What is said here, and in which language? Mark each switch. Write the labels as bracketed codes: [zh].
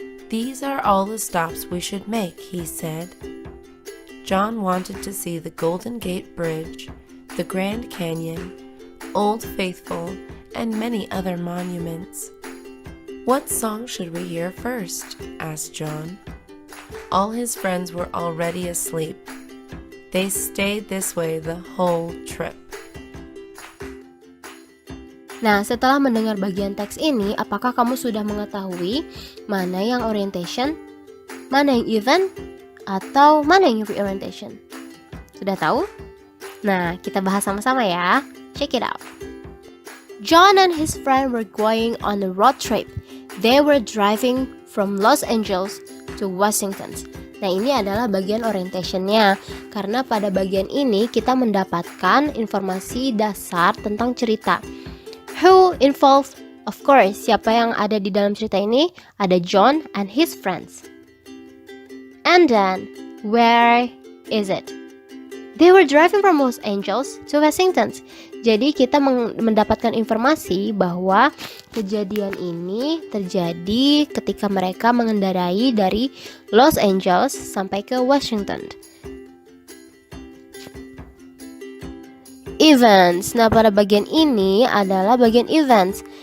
[en] These are all the stops we should make, he said. John wanted to see the Golden Gate Bridge, the Grand Canyon, Old Faithful, and many other monuments. What song should we hear first? Asked John. All his friends were already asleep. They stayed this way the whole trip. [id] Nah, setelah mendengar bagian teks ini, apakah kamu sudah mengetahui mana yang orientation, mana yang event, atau mana yang reorientation? Sudah tahu? Nah, kita bahas sama-sama ya. [en] Check it out. John and his friend were going on a road trip. They were driving from Los Angeles to Washington. [id] Nah, ini adalah bagian orientationnya. Karena pada bagian ini kita mendapatkan informasi dasar tentang cerita. [en] Who involved? Of course, [id] siapa yang ada di dalam cerita ini? Ada [en] John and his friends. And then, where is it? They were driving from Los Angeles to Washington. [id] Jadi kita mendapatkan informasi bahwa kejadian ini terjadi ketika mereka mengendarai dari Los Angeles sampai ke Washington. Events. Nah, pada bagian ini adalah bagian events.